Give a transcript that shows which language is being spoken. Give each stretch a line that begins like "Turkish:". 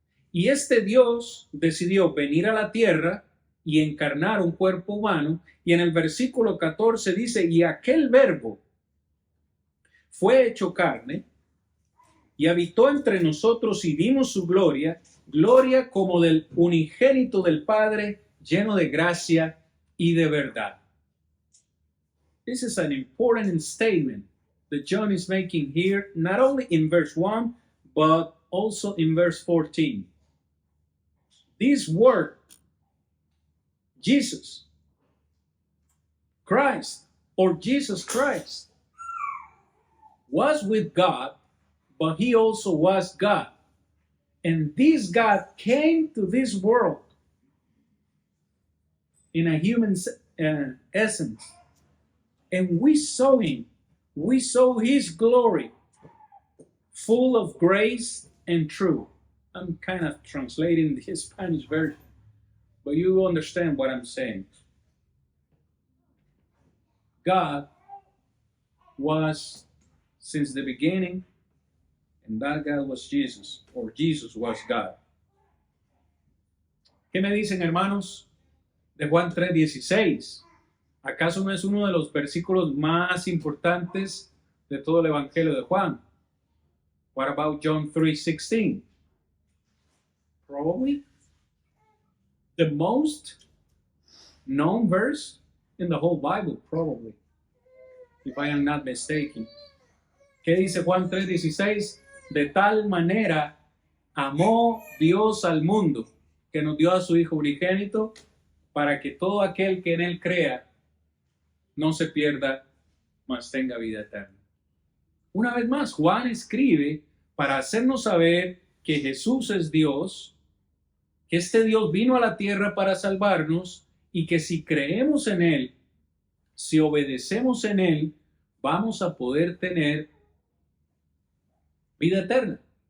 Spanish: Y este Dios decidió venir a la tierra y encarnar un cuerpo humano, y en el versículo 14 dice, y aquel verbo fue hecho carne y habitó entre nosotros y vimos su gloria, gloria como del unigénito del Padre, lleno de gracia y de verdad.
English: This is an important statement that John is making here, not only in verse 1, but also in verse 14. This word, Jesus, Christ, or Jesus Christ, was with God, but he also was God. And this God came to this world in a human essence. And we saw him. We saw his glory, full of grace and truth. I'm kind of translating the Spanish version, but you understand what I'm saying. God was since the beginning, and that God was Jesus, or Jesus was God.
Spanish: ¿Qué me dicen, hermanos, de Juan 3:16? ¿Acaso no es uno de los versículos más importantes de todo el Evangelio de Juan?
English: What about John 3:16? Probably the most known verse in the whole Bible, probably, if I am not mistaken.
Spanish: ¿Qué dice Juan 3:16? De tal manera amó Dios al mundo, que nos dio a su Hijo unigénito, para que todo aquel que en él crea no se pierda, mas tenga vida eterna. Una vez más, Juan escribe para hacernos saber que Jesús es Dios, que este Dios vino a la tierra para salvarnos y que si creemos en Él, si obedecemos en Él, vamos a poder tener vida eterna.